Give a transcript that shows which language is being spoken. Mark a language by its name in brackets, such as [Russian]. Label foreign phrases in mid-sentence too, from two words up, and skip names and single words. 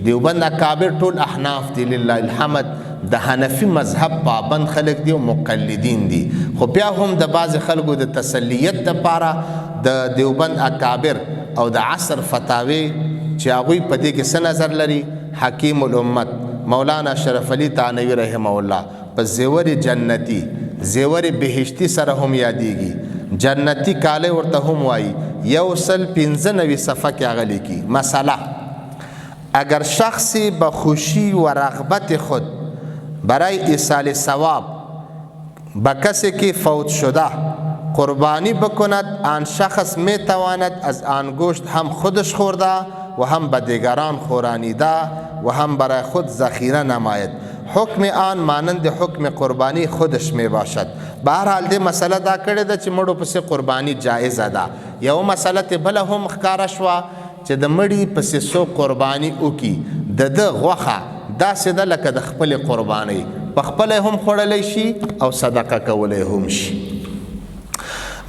[Pashto] دیوبند اکابر ټول احناف دي [Arabic] لله الحمد، [Pashto] د حنفي مذهب پابند خلک دي او مقلدین دي، خو بیا هم د بعض خلکو د تسلیت لپاره د دیوبند اکابر او د عصر فتاوی چې هغوی په دې کې څه نظر لري. حکیم الامت مولانا شرف علی تانوی [Arabic] رحمه الله [Pashto] په زیور جنتی، زیور بهشتی سره هم یادېږي، جنتی کاله ورته هم وایي، 195 صفحه کې هغه لیکي. [Persian] مسئله: اگر شخصی به خوشی و رغبت خود برای ایصال ثواب به کسی که فوت شده قربانی بکند، آن شخص می تواند از آن گوشت هم خودش خورده و هم به دیگران خورانیده و هم برای خود ذخیره نماید. حکم آن مانند حکم قربانی خودش می باشد. به هر حال [Pashto] دې مسله دا کړې ده چې مړو پسې قربانی جایزه ده. یو مسله ته بله هم ښکاره شوه چې د مړي پسې څوک قربانی وکړي، د ده غوښه داسې ده لکه د خپلې قربانۍ، په خپله هم خوړلی شي او صدقه کولی هم شي.